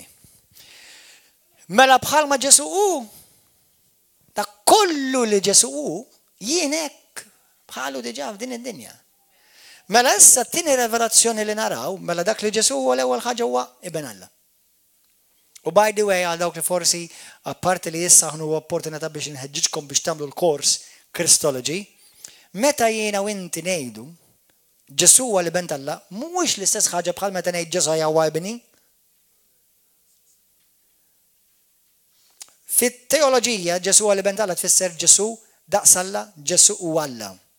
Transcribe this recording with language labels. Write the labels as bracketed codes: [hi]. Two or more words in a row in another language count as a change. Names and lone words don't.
[mt] Mela bħalma Ġesu hu, ta' kollu li Ġesu hu, jien hekk bħalu diġà f'din id-dinja. Mela issa t-tieni revelazzjoni li naraw, mela dak li Ġesu huwa l-ewwel ħaġa huwa ibn Alla. [en] U by the way, [mt] għal dawk li forsi apparti li issa ħnu opportunità biex inħeġġiġkom biex tagħmlu l-kors Christology, meta jiena u inti ngħidu Ġesu huwa l-ibn Alla, mhuwiex l-istess ħaġa bħal meta ngħid Ġesu huwa ibni. Fit-teoloġija Ġesu huwa l-ibn Alla tfisser Ġesu daqs Alla, Ġesu huwa Alla.